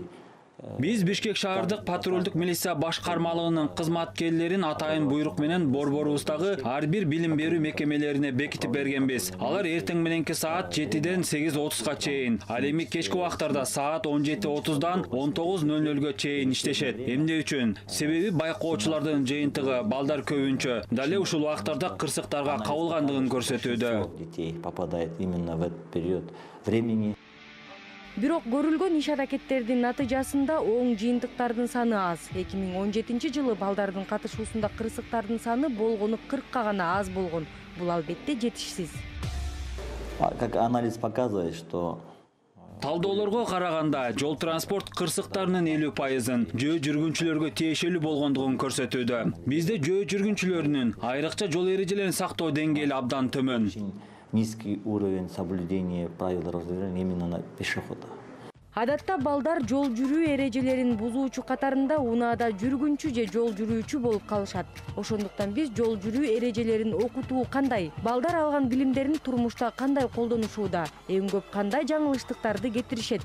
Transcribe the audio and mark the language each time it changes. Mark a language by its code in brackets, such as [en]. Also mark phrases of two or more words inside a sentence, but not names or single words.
[ky] Биз Бишкек шаардык патрулдук милиция башкармалыгынын кызматкерлерин атайын буйрук менен борборубуздагы ар бир билим берүү мекемелерине бекитип бергенбиз. Алар эртең мененки саат 7ден 8:30га чейин, ал эми кечки убактарда саат 17:30дан 19:00га чейин иштешет. Эмне үчүн? Себеби байкоочулардын жыйынтыгы балдар көбүнчө. Дале ушул убактарда кырсыктарга кабылгандыгын көрсөтүүдө. [ru] Детей попадает именно в этот период времени. [ky] Бирок көрүлгөн иш-аракеттердин натыйжасында оң жыйынтыктардын саны аз. 2017 жылы балдардын катышуусунда кырсыктардын саны болгону 40ка гана аз болгон. Бул албетте жетишсиз. [ru] Как анализ показывает, что [ky] Талдоолорго караганда жол транспорт кырсыктарынын 50%-ын жөө жүргүнчүлөргө тиешелүү болгондугун көрсөтүүдө. Бизде жөө жүргүнчүлөрүнүн, айрыкча жол эрежелерин сактоо деңгээли абдан төмөн. [ru] низкий уровень соблюдения правил дорожного движения именно на пешехода. [ky] Адатта балдар жол жүрүү эрежелерин бузуучу катарында унаада жүргүнчү же жол жүрүүчү болуп калышат. Ошондуктан биз жол жүрүү эрежелерин окутуу кандай, балдар алган билимдерин турмушта кандай колдонушууда, эң көп кандай жаңылыштыктарды кетиришет.